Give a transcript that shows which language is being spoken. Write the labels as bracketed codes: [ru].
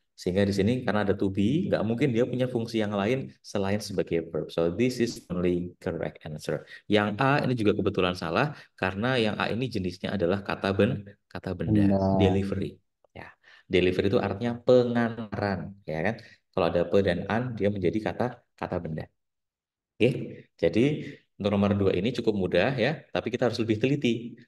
[id] Sehingga di sini karena ada to be, nggak mungkin dia punya fungsi yang lain selain sebagai verb. [en] So this is only correct answer. [id] Yang A ini juga kebetulan salah karena yang A ini jenisnya adalah kata benda, Benda. delivery. Ya, delivery itu artinya pengantaran, ya kan? Kalau ada pe dan an, dia menjadi kata benda. Oke, jadi untuk nomor 2 ini cukup mudah ya, tapi kita harus lebih teliti.